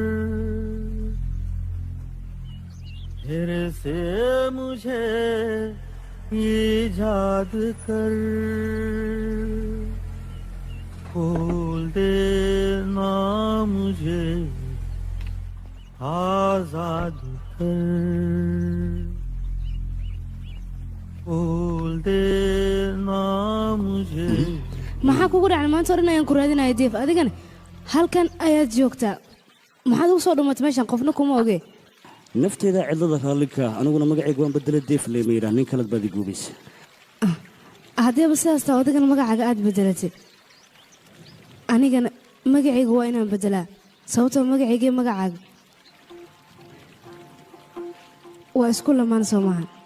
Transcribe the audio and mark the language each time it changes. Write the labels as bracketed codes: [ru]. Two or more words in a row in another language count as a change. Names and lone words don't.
[hi] फिर से मुझे ईजाद कर खोल देना मुझे आजाद कर खोल देना मुझे [so] maxaa kugu dhacay maanta hore ayaan ku raadinayo deef adigana halkan ayaad joogtaa maxaad ugu soo dhumatay meeshan qofna kuma oge nafteeda cidlada raallikaa aniguna magacayga waan bedela deef leema yidhaah nin kalead baad iguubaysa haddiiba sidaas taa adigana magacaaga aad bedelatay anigana magacayga waa inaan bedelaa sababtoo magacaygii magacaaga waa isku lamaan soo maaha